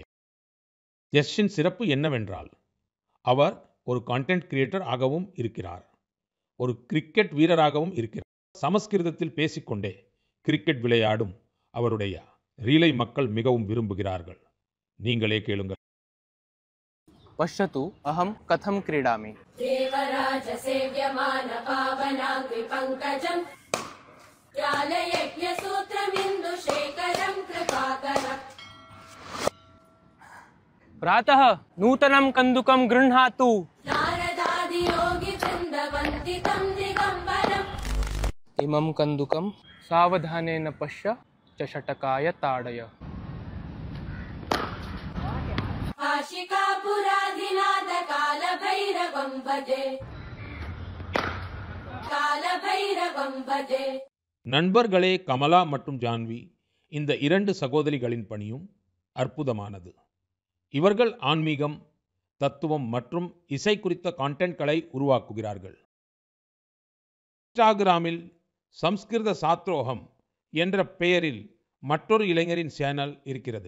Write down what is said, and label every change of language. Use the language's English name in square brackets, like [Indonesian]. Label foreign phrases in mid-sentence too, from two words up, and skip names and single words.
[Tamil] யஷின் சிறப்பு என்னவென்றால் அவர் ஒரு [English] content creator [Tamil] ஆகவும் இருக்கிறார், ஒரு கிரிக்கெட் வீரராகவும் இருக்கிறார். சமஸ்கிருதத்தில் பேசிக்கொண்டே கிரிக்கெட் விளையாடும் அவருடைய ரீலை மக்கள் மிகவும் விரும்புகிறார்கள். நீங்களே கேளுங்கள். [Sanskrit] पश्यतु अहं कथं क्रीडामि। देवराज सेव्यमान पावनाग्नि पंकजं ज्ञानयज्ञ सूत्रमिन्दु शेखरं कृपाकरम्। प्रातः नूतनं कन्दुकं गृह्णातु। नारदादि योगी वृन्दवन्दितं दिगम्बरम्। इमं कन्दुकं सावधानेन पश्य च षटकाय ताडय। काशिकापुराधिनाथ कालभैरवं भजे, कालभैरवं भजे। [Tamil] நண்பர்களே, கமலா மற்றும் ஜான்வி இந்த இரண்டு சகோதரிகளின் பணியும் அற்புதமானது. இவர்கள் ஆன்மீகம், தத்துவம் மற்றும் இசை குறித்த கான்டென்ட்களை உருவாக்குகிறார்கள். இன்ஸ்டாகிராமில் சம்ஸ்கிருத சாத்ரோகம் என்ற பெயரில் மற்றொரு இளைஞரின் சேனல் இருக்கிறது.